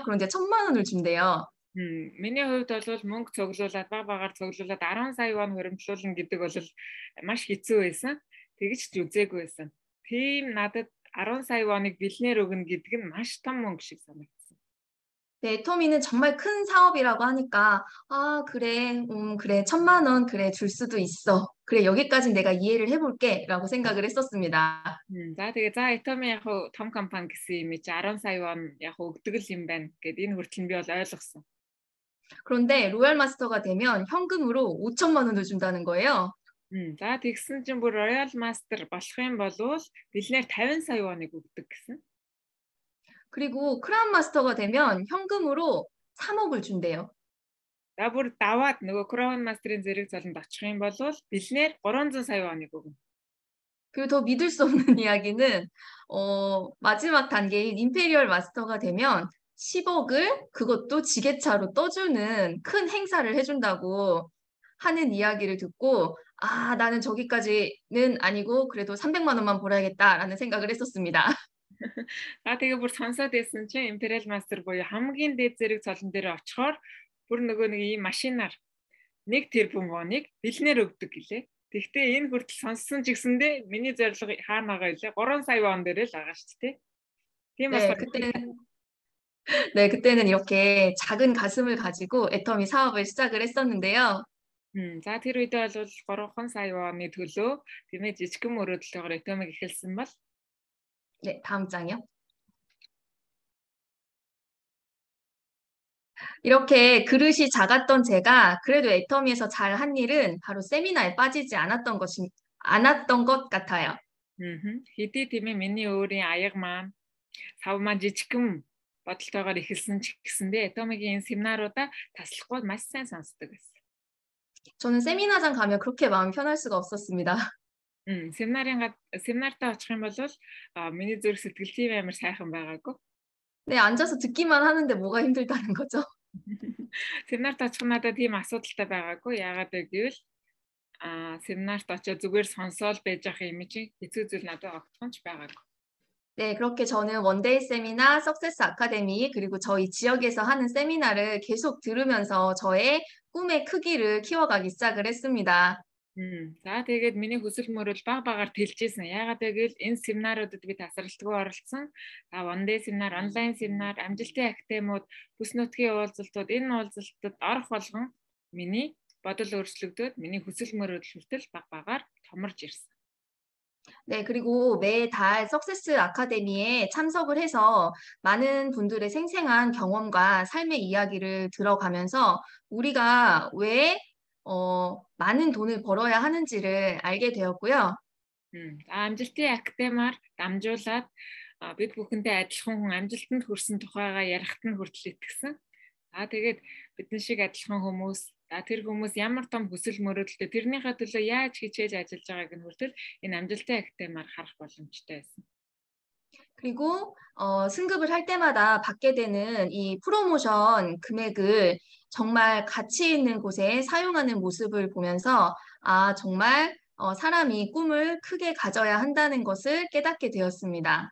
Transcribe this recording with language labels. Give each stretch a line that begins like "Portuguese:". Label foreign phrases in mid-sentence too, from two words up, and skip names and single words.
Korean: 그런데 1,000만 원을 준대요.
Mongolian: Миний хувьд бол мөнгө цуглуулад багаар цуглуулад 10 сая вон хөрөмжлүүлнэ гэдэг бол маш хэцүү байсан. Тэгэж ч үзээгүй байсан. Тийм надад 10 сая воныг бэлнээр өгнө гэдэг нь маш том мөнгө шиг санагдсан.
Korean: 네, 애터미는 정말 큰 사업이라고 하니까, 그래, 1,000만 원, 그래, 줄 수도 있어. 그래, 여기까지 내가 이해를 해볼게. 라고 생각을 했었습니다.
Mongolian: За тэгээ за Atomy яг хуу том компани гэсэн юм чи 10 сая вон яг хуу өгдөг л юм байна гэд энэ хүртэл нь би бол ойлгосон.
Korean: 그런데 로얄 마스터가 되면 현금으로 5천만 원을 준다는 거예요.
Mongolian: За тэгсэн чинь бүр Royal Master болох юм болвол бэлнээр 50 сая воныг өгдөг гэсэн.
Korean: 그리고 크라운 마스터가 되면 현금으로 3억을 준대요.
Mongolian: За бүр даваад нөгөө Crown Master-ын зэрэг золонд очих юм болвол бэлнээр 300 сая воныг өгнө.
Korean: 그리고 더 믿을 수 없는 이야기는 마지막 단계인 임페리얼 마스터가 되면 10억을 그것도 지게차로 떠주는 큰 행사를 해준다고 하는 이야기를 듣고 나는 저기까지는 아니고 그래도 300만 원만 벌어야겠다라는 생각을 했었습니다.
Mongolian: Тэгээ бүр сонсоод байсан чинь Imperial Master буюу хамгийн дээд зэрэг цолон дээр очихоор бүр нөгөө нэг ийм машинаар 1 тэрбум воныг бэлнээр өгдөг гэлээ. Тэгвэл энэ хүртэл сонссон ч гэсэндээ миний зорилго хаана байгаа илээ? 3 сая вон дээр л байгаа шүү дээ. Тийм болохоор
Korean: 그때는 이렇게 작은 가슴을 가지고 애터미 사업을 시작을 했었는데요.
Mongolian: За тэр үедээ бол 3 сая вонны төлөө тиймээ жижигхэн мөрөөдөлтөөр Atomy эхэлсэн бол
Korean: 네, 다음 장이요. 이렇게 그릇이 작았던 제가 그래도 애터미에서 잘한 일은 바로 세미나에 빠지지 않았던 것 같아요.
Mongolian: Хэдий тийм ээ миний өөрийн аяг маань сав маань жижигхэн бодолтойгоор эхэлсэн ч гэсэндээ Atomy-гийн семинаруудаа таслахгүй маш сайн сонсдог байсан.
Korean: 저는 세미나장 가면 그렇게 마음이 편할 수가 없었습니다.
Mongolian: 세미나артаа очих юм бол миний зүрх сэтгэл тийм амар сайхан байгаагүй.
Korean: 네, 앉아서 듣기만 하는데 뭐가 힘들다는 거죠?
Mongolian: Семинарт очих нь надад тийм асуудалтай байгаагүй. Яагаад гэвэл семинарт очиж зүгээр сонсоол байж ах юм чи хэцүү зүйл надад огтхон ч байгаагүй.
Korean: 네, 그렇게 저는 원데이 세미나, 석세스 아카데미, 그리고 저희 지역에서 하는 세미나를 계속 들으면서 저의 꿈의 크기를 키워가기 시작을 했습니다.
Mongolian: За тэгээд миний хүсэл мөрөөл багаар тэлжсэн. Яагаад гэвэл энэ семинаруудад би тасралтгүй оролцсон. One-day семинар, онлайн семинар, амжилтын академиуд, бүс нутгийн уулзалтууд энэ уулзалтад орох болгон миний бодол өөрчлөгдөд миний хүсэл мөрөөдөл хүртэл багаар томорж ирсэн.
Korean: 네, 그리고 매달 석세스 아카데미에 참석을 해서 많은 분들의 생생한 경험과 삶의 이야기를 들어가면서 우리가 왜 많은 돈을 벌어야 하는지를 알게 되었고요.
Mongolian: амжилтын академиар дамжуулаад бид бүхэндээ адилхан хүн амжилтанд хүрсэн тухайгаа ярихт нь хүртэл итгэсэн. Тэгээд бидэн шиг адилхан хүмүүс тэр хүмүүс ямар том хүсэл мөрөөдөлтэй тэрнийхээ төлөө яаж хичээж ажиллаж байгааг нь хүртэл энэ амжилтын академиар харах боломжтой байсан.
Korean: 그리고 승급을 할 때마다 받게 되는 이 프로모션 금액을 정말 가치 있는 곳에 사용하는 모습을 보면서 정말 사람이 꿈을 크게 가져야 한다는 것을 깨닫게 되었습니다.